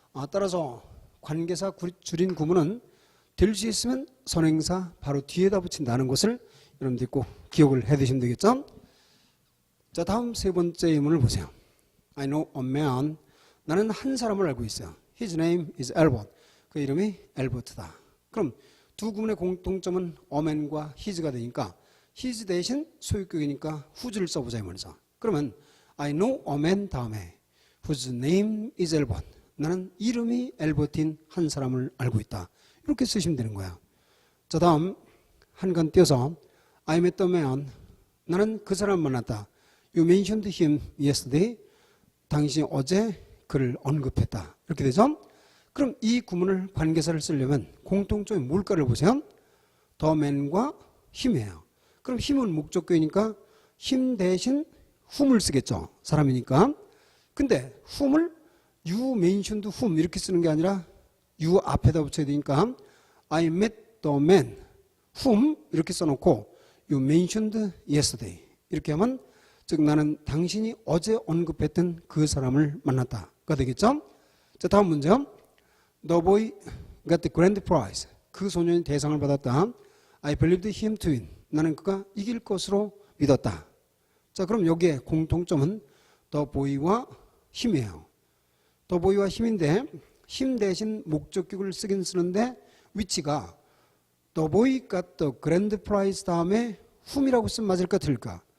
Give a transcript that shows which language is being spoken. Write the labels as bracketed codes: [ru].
[ko] 따라서 관계사 줄인 구문은 될 수 있으면 선행사 바로 뒤에다 붙인다는 것을 여러분들이 꼭 기억을 해두시면 되겠죠. 자 다음 세 번째 예문을 보세요. [en] I know a man [ko] 나는 한 사람을 알고 있어요. [en] His name is Albert [ko] 그 이름이 엘버트다. 그럼 두 구문의 공통점은 a man과 his가 되니까 his 대신 소유격이니까 whose를 써보자 이 말이죠. 그러면 I know a man 다음에 [en] whose name is Albert [ko] 나는 이름이 엘버트인 한 사람을 알고 있다. 이렇게 쓰시면 되는 거야. 자 다음 한 칸 띄어서 [en] I met the man [ko] 나는 그 사람을 만났다. [en] You mentioned him yesterday [ko] 당신이 어제 그를 언급했다. 이렇게 되죠. 그럼 이 구문을 관계사를 쓰려면 공통점이 뭘까를 보세요. the man과 him이에요. 그럼 him은 목적격이니까 him 대신 whom을 쓰겠죠. 사람이니까. 근데 whom을 [en] you mentioned whom [ko] 이렇게 쓰는 게 아니라 you 앞에다 붙여야 되니까 [en] I met the man whom [ko] 이렇게 써놓고 [en] you mentioned yesterday [ko] 이렇게 하면 즉 나는 당신이 어제 언급했던 그 사람을 만났다가 되겠죠. 자 다음 문제요. [en] The boy got the grand prize [ko] 그 소년이 대상을 받았다. [en] I believed him to win [ko] 나는 그가 이길 것으로 믿었다. 자 그럼 여기에 공통점은 the boy와 him이에요. the boy와 him인데 him 대신 목적격을 쓰긴 쓰는데 위치가 [en] the boy got the grand prize [ko] 다음에 whom이라고 쓰면 맞을까 틀릴까?